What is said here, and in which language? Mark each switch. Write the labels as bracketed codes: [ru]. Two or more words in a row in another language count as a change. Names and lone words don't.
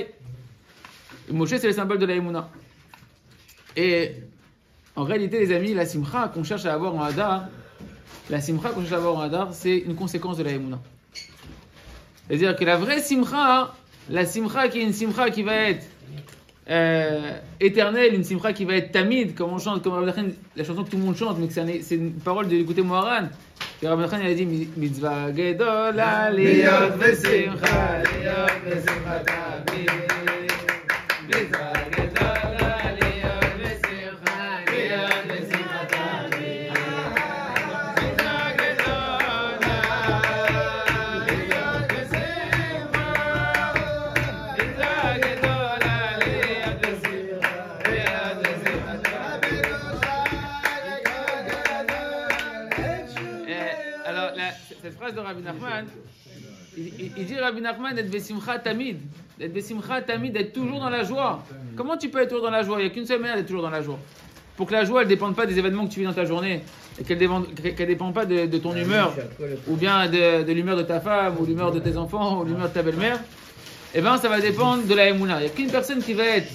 [fr] Moshe c'est le symbole de la Emouna. Et en réalité, les amis, la simcha qu'on cherche à avoir en Hadar, c'est une conséquence de la Emouna. C'est-à-dire que la vraie simcha, la simcha qui est une simcha qui va être éternelle, une simcha qui va être tamid, comme on chante, comme la chanson que tout le monde chante, mais que c'est une parole de l'écouter Moharan. Et Rabbi Nachman, il a dit [he] מצוה גדולה להיות בשמחה, להיות בשמחה תמיד. מצוה גדולה להיות בשמחה, להיות בשמחה תמיד. מצוה גדולה להיות בשמחה, מצוה גדולה להיות בשמחה, להיות בשמחה תמיד. [fr] Alors, cette phrase de Rabbi Nachman, il dit Rabbi Nachman d'être [he] בשמחה תמיד, [fr] d'être [he] בשמחה תמיד, [fr] d'être toujours dans la joie. Comment tu peux être toujours dans la joie? Il n'y a qu'une seule manière d'être toujours dans la joie. Pour que la joie, elle ne dépende pas des événements que tu vis dans ta journée, et qu'elle ne dépend pas de ton humeur, ou bien de l'humeur de ta femme, ou l'humeur de tes enfants, ou l'humeur de ta belle-mère. Eh bien, ça va dépendre de la émouna. Il n'y a qu'une personne qui va être...